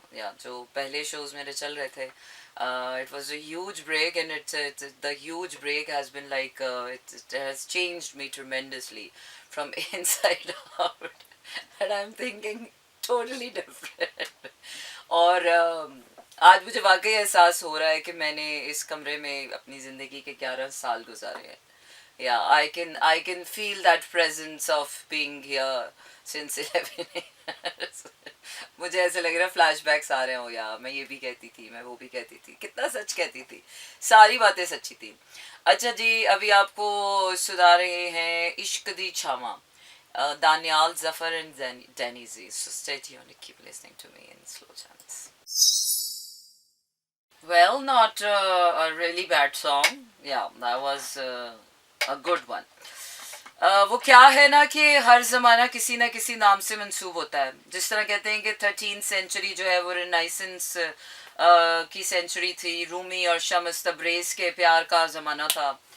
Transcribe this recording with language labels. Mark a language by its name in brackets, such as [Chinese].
[Urdu] یا جو پہلے شوز میرے چل رہے تھے، [English] it was a huge break, and the huge break has been like it has changed me tremendously from inside out, and I'm thinking totally different. [Urdu] اور آج مجھے واقعی احساس ہو رہا ہے کہ میں نے اس کمرے میں اپنی زندگی کے 11 سال گزارے ہیں. [English] Yeah, I can feel that presence of being here since 11 years. [Urdu] مجھے ایسے لگ رہا ہے فلیش بیکس آ رہے ہوں، یا میں یہ بھی کہتی تھی، میں وہ بھی کہتی تھی، کتنا سچ کہتی تھی، ساری باتیں سچی تھی. اچھا جی، ابھی آپ کو سنا رہے ہیں عشق دی چھاواں، دانیال ظفر and Danny Zee. [English] So stay tuned, keep listening to me in slow chants. Well, not a really bad song. Yeah, that was a good one. [Urdu] وہ کیا ہے نا کہ ہر زمانہ کسی نہ کسی نام سے منسوب ہوتا ہے. جس طرح کہتے ہیں کہ 13th سینچری جو ہے وہ رینائسنس کی سینچری تھی، رومی اور شمس تبریز کے پیار کا زمانہ تھا.